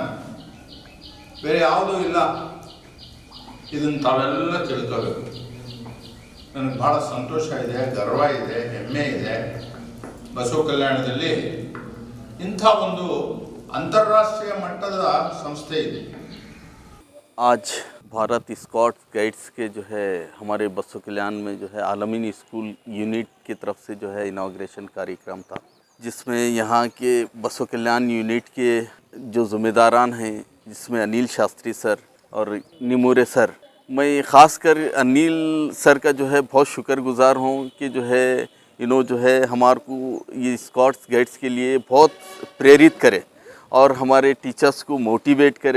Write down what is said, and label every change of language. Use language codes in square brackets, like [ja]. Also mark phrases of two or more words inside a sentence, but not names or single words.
[kn] ಬೇರೆ ಯಾವುದೂ ಇಲ್ಲ. ಇದನ್ನು ತಾವೆಲ್ಲ ತಿಳ್ಕೋಬೇಕು. ನನಗೆ ಭಾಳ ಸಂತೋಷ ಇದೆ, ಗರ್ವ ಇದೆ, ಹೆಮ್ಮೆ ಇದೆ. ಬಸವ ಕಲ್ಯಾಣದಲ್ಲಿ ಇಂಥ ಒಂದು ಅಂತಾರಾಷ್ಟ್ರೀಯ ಮಟ್ಟದ ಸಂಸ್ಥೆ ಇದೆ. [hi] आज भारत स्काउट्स गाइड्स के जो है हमारे बसव कल्याण में जो है आलमीन स्कूल यूनिट की तरफ से जो है इनाग्रेशन कार्यक्रम था, जिसमें यहाँ के बसव कल्याण यूनिट के जो ज़िम्मेदारान हैं, जिसमें अनिल शास्त्री सर और निमोरे सर, मैं ख़ासकर अनिल सर का जो है बहुत शुक्रगुज़ार हूँ कि जो है जो है हमारे को ये स्काउट्स गाइड्स के लिए बहुत प्रेरित करे और हमारे टीचर्स को मोटिवेट करे।